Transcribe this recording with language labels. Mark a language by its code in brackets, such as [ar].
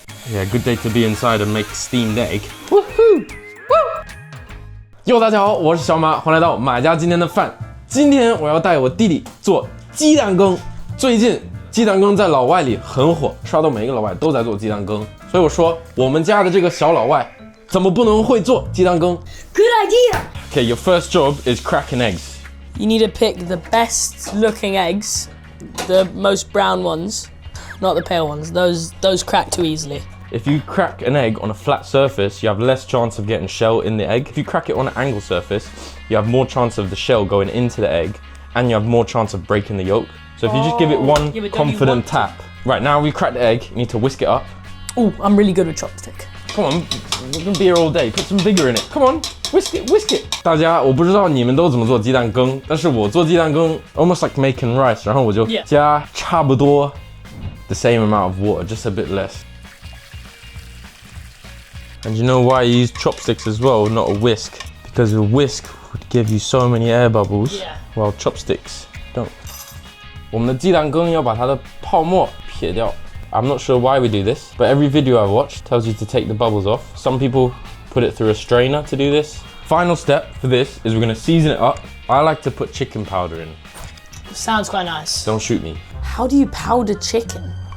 [en] Yeah, good day to be inside and make steamed egg. Woohoo! Woo! [zh] 哟，大家好，我是小马，欢迎来到马家今天的饭。今天我要带我弟弟做鸡蛋羹。最近鸡蛋羹在老外里很火，刷到每一个老外都在做鸡蛋羹，所以我说我们家的这个小老外怎么不能会做鸡蛋羹 [en] Good idea! Okay, your first job is cracking eggs. You need to pick the best looking eggs, the most brown ones, not the pale ones. Those crack too easily. If you crack an egg on a flat surface, you have less chance of getting shell in the egg. If you crack it on an angle surface, you have more chance of the shell going into the egg, and you have more chance of breaking the yolk. So if you just give it one confident tap. Right, now we cracked the egg, you need to whisk it up. Oh, I'm really good with chopstick. Come on, we're gonna be here all day. Put some vigor in it. Come on, whisk it, whisk it. [zh] 大家，我不知道你们都怎么做鸡蛋羹，但是我做鸡蛋羹 [en] almost like making rice， [zh] 然后我就加差不多 [en] the same amount of water, just a bit less. And you know why you use chopsticks as well, not a whisk? Because a whisk would give you so many air bubbles, while chopsticks don't. [zh] 我们的鸡蛋羹要把它的泡沫撇掉。 [en] I'm not sure why we do this, but every video I've watched tells you to take the bubbles off. Some people put it through a strainer to do this. Final step for this is we're gonna season it up. I like to put chicken powder in. Sounds quite nice. Don't shoot me. How do you powder chicken?